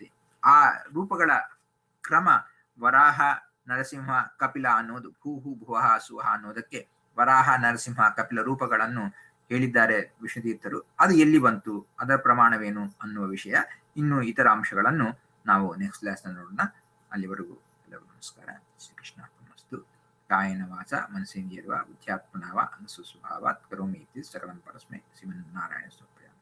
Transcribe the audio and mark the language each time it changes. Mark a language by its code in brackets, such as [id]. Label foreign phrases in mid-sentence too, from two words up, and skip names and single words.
[kn] ಆ ರೂಪಗಳ ಕ್ರಮ ವರಾಹ ನರಸಿಂಹ ಕಪಿಲ ಅನ್ನೋದು [sa] ಭೂಹು ಭುವಃ ಸುವಃ [kn] ಅನ್ನೋದಕ್ಕೆ ವರಾಹ ನರಸಿಂಹ ಕಪಿಲ ರೂಪಗಳನ್ನು ಹೇಳಿದ್ದಾರೆ ವಿಷ್ಣುತೀರ್ಥರು. ಅದು ಎಲ್ಲಿ ಬಂತು, ಅದರ ಪ್ರಮಾಣವೇನು ಅನ್ನುವ ವಿಷಯ, ಇನ್ನು ಇತರ ಅಂಶಗಳನ್ನು ನಾವು [en] next class [kn] ನೋಡೋಣ. ಅಲ್ಲಿವರೆಗೂ ಎಲ್ಲರಿಗೂ ನಮಸ್ಕಾರ. [sa] ಶ್ರೀಕೃಷ್ಣ ಅರ್ಪಣಮಸ್ತು. ಕಾಯೇನ ವಾಚ ಮನಸೇಂದ್ರಿಯರ್ವಾ ಬುದ್ಧ್ಯಾತ್ಮನಾ ವಾ ಅನುಸ್ವಭಾವಾತ್ ಕರೋಮಿ ಇತಿ ಸಕಲಂ ಪರಸ್ಮೈ ಶ್ರೀಮನ್ನಾರಾಯಣ.